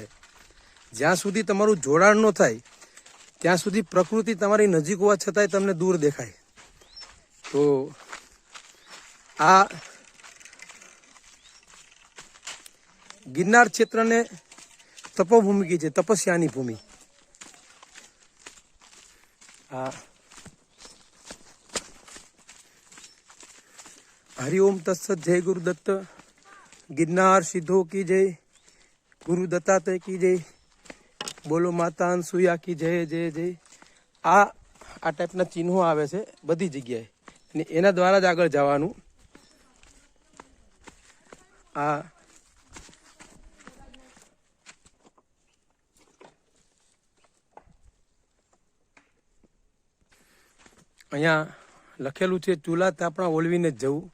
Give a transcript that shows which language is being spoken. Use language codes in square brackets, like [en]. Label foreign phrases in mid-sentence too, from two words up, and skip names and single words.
[gu] જ્યાં સુધી તમારું જોડાણ ન થાય ત્યાં સુધી પ્રકૃતિ તમારી નજીક હોવા છતાંય તમને દૂર દેખાય। તો આ ગિરનાર ક્ષેત્રને તપોભૂમિ કહે છે, તપસ્યાની ભૂમિ। [sa] આ हरिओम तत्सत जय गुरुदत्त। [hi] गिरनार सिद्धो की जय, गुरु दत्तात्रेय की जय, बोलो माता अनसुया की जय जय जय। [gu] આ ટાઈપના ચિહ્નો આવે છે બધી જગ્યાએ અને એના દ્વારા જ આગળ જવાનું। આ અહીંયા લખેલું છે ચૂલા તાપણા ઓલવીને જ જવું।